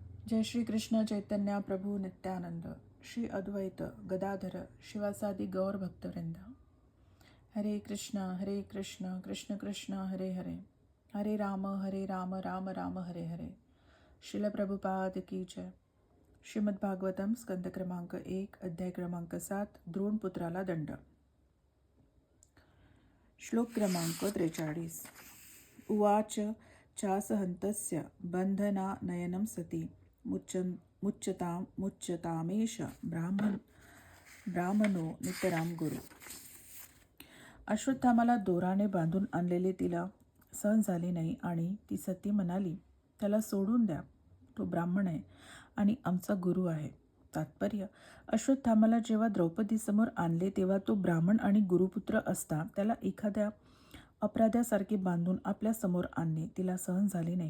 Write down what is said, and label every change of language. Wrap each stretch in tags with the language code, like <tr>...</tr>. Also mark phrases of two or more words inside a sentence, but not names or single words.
<sa>जय श्री कृष्ण चैतन्य प्रभु नित्यानंद श्री अद्वैत गदाधर शिवासादि गौर भक्तवृंद। हरे कृष्ण कृष्ण कृष्ण हरे हरे, हरे राम राम राम हरे हरे।</sa> <hi>शिल प्रभुपाद की जय।</hi> <mr>श्रीमद्भागवतम स्कंद क्रमांक 1 अध्याय क्रमांक 7 द्रोणपुत्राला दंड। श्लोक क्रमांक 43।</mr> <sa>उवाच चासहन्तस्य बन्धनानयनं सती मुच्यतामेष ब्राह्मणो नितराम गुरु।</sa> <mr>अश्वत्थामाला दोराने बांधून आणलेले तिला सहन झाले नाही आणि ती सती म्हणाली, त्याला सोडून द्या, तो ब्राह्मण आहे आणि आमचा गुरु आहे. तात्पर्य, अश्वत्थामाला जेव्हा द्रौपदीसमोर आणले तेव्हा तो ब्राह्मण आणि गुरुपुत्र असता त्याला एखाद्या अपराध्यासारखे बांधून आपल्या समोर आणणे तिला सहन झाले नाही.</mr>